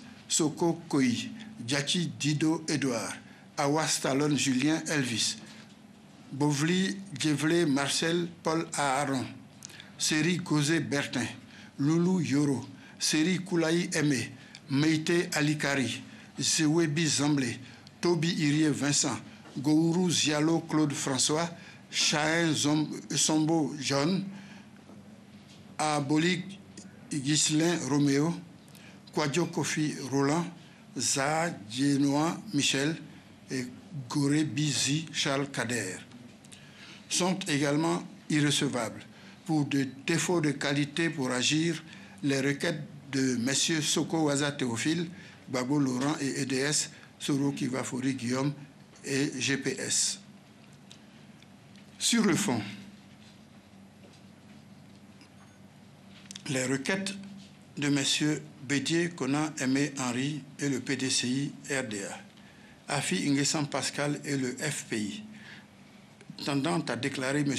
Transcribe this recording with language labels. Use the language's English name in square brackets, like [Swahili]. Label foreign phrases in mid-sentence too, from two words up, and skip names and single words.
[French] Soko Koi, Djachi Dido Edouard, Awas Talon Julien Elvis, Bovli Djevlé Marcel Paul Aaron, Seri Gozé Bertin, Loulou Yoro, Seri Koulaï Aimé, Meïté Alikari, Zewebi Zamblé, Toby Irie Vincent, Gourou Zialo Claude François, Chahin Sombo John, Abolik Ghislain Roméo, Kouadio Kofi Roland, Zaha Djenoa Michel et Goré Bizi Charles Kader sont également irrecevables pour des défauts de qualité pour agir les requêtes de messieurs Soko Waza Théophile, Gbagbo Laurent et EDS, Soro Kigbafori Guillaume et GPS. Sur le fond, les requêtes de messieurs Bédié, Konan, Aimé Henri et le PDCI RDA, Affi-N'Guessan Pascal et le FPI, tendant à déclarer M.